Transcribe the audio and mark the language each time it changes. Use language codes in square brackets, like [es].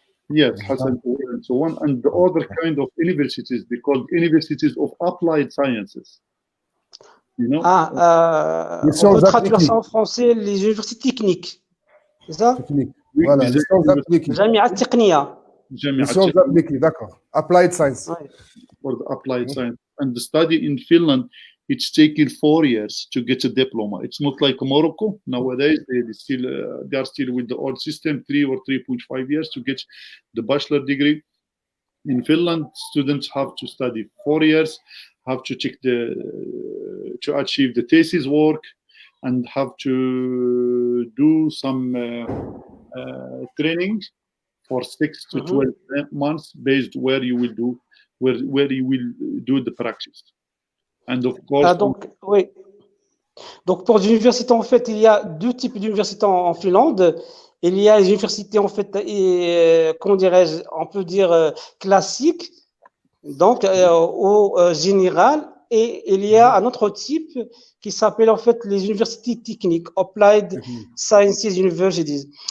[en] Yes, Hassan al-Awwal and so on. And the other kind of universities, they called universities of applied sciences. You know? [fr] On peut traduire ça en français, les universités techniques. C'est ça? Technique. Voilà, les sciences appliquées. [ar] Jamia Technia. [fr] Les sciences appliquées, d'accord. [en] Applied science. For the applied science. And the study in Finland, it's taken 4 years to get a diploma. It's not like Morocco. Nowadays, they are still with the old system, 3 or 3.5 years to get the bachelor degree. In Finland, students have to study 4 years, have to check to achieve the thesis work, and have to do some training for 6 to 12 months based where you will do the practice. And of course, [fr] donc pour les universités, en fait, il y a deux types d'universités en Finlande. Il y a les universités, en fait, comment dirais-je, on peut dire classiques, donc au général, et il y a un autre type qui s'appelle en fait les universités techniques, Applied Sciences Universities.